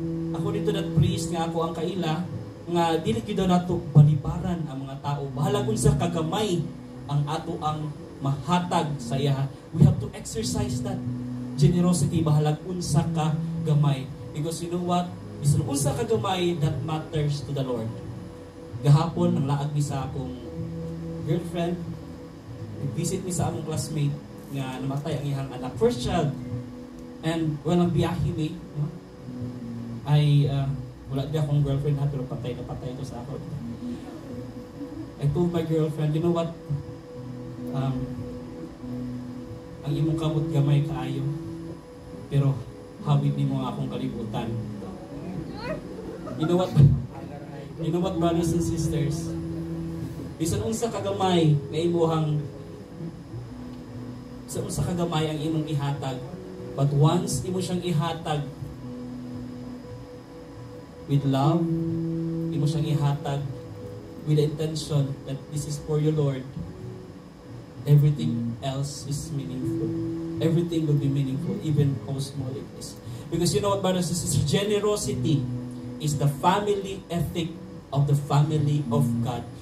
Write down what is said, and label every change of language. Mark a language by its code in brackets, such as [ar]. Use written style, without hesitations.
[ceb] Ako dito that priest nga ako ang kaila nga dili gyud nato balibaran ang mga tao. Bahala unsa kagamay ang ato ang mahatag sa iya. [en] We have to exercise that generosity, [ceb] bahalag unsa ka gamay. [en] Because you know what? [ceb] Bisan unsa ka gamay, [en] that matters to the Lord. [ceb] Gahapon, ang laag ni sa akong girlfriend, nag-visit ni sa among classmate nga namatay ang iyang anak, first child. And walang biyahe ni, no? Ay, wala di akong girlfriend ha, pero patay na patay ito sa ako. [en] I told my girlfriend, you know what? [ceb] Ang imong kamot gamay kaayo. Pero hawid ni mo akong kalibutan. [en] You know what? You know what, brothers and sisters? [ceb] Bisan unsa kagamay nga imuhang sa unsa kagamay ang imong ihatag. [en] But once [ceb] imo siyang ihatag [en] with love, imo siyang ihatag with the intention that this is for your Lord, everything else is meaningful. Everything will be meaningful, even how small it is. Because you know what, brothers and sisters, generosity is the family ethic of the family of God.